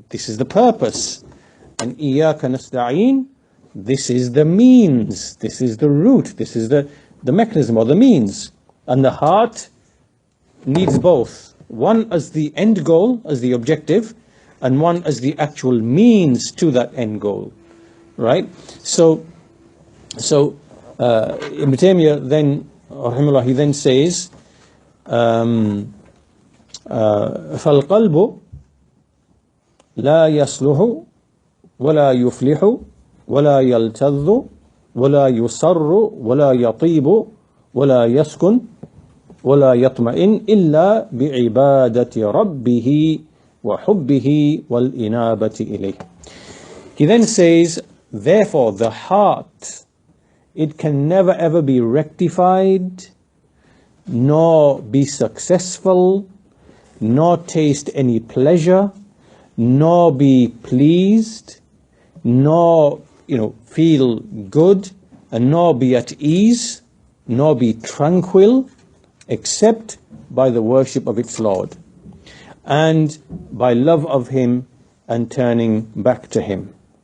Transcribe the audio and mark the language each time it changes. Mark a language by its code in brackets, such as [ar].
[en] This is the purpose. And [ar] إِيَّاكَ نَسْتَعِينُ, [en] this is the means, this is the route, this is the mechanism or the means. And the heart needs both. One as the end goal, as the objective, and one as the actual means to that end goal. Right? So Ibn Taymiyyah then, rahimahullah, he then says, [ar] فَالْقَلْبُ لا يصلح ولا يفلح ولا يلتذ ولا يصر ولا يطيب ولا يسكن ولا يطمئن إلا بعبادة ربه وحبه والإنابة إليه. [en] He then says, therefore the heart, it can never ever be rectified, nor be successful, nor taste any pleasure, nor be pleased, nor feel good, and nor be at ease, nor be tranquil, except by the worship of its Lord, and by love of Him and turning back to Him.